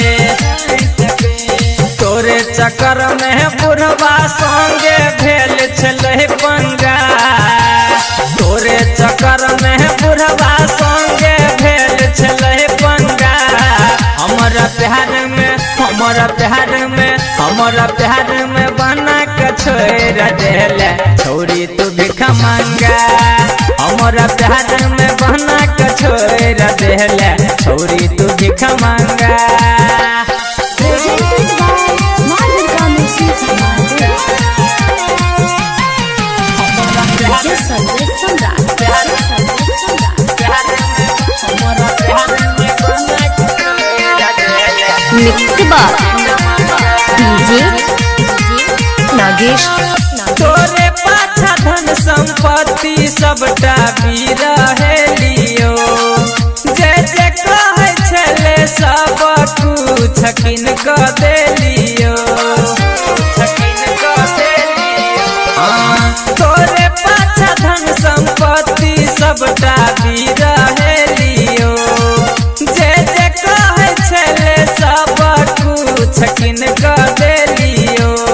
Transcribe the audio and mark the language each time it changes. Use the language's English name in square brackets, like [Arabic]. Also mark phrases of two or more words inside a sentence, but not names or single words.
[Maithili] तोरे चक्कर में बुढ़वा संगे भेल छले पंगा तोरे चक्कर में बुढ़वा संगे भेल छले पंगा हमारा प्यार में बना के छोड़ देले छौरी तू भिख मांगा हमारा प्यार में बना के छोड़ देले छौरी तू भिख मांगा [English] Presented by Madhurika Music DJ Sandesh Mixed by DJ Nagesh [Maithili] तोरे पाछा धन संपत्ति सबटा बिरहेलियो जे जे कहै छले सब कुछ किन क देलियो तोरे पाछा धन संपत्ति सबटा बिरहेलियो जे जे कहै छले सब कुछ किन क देलियो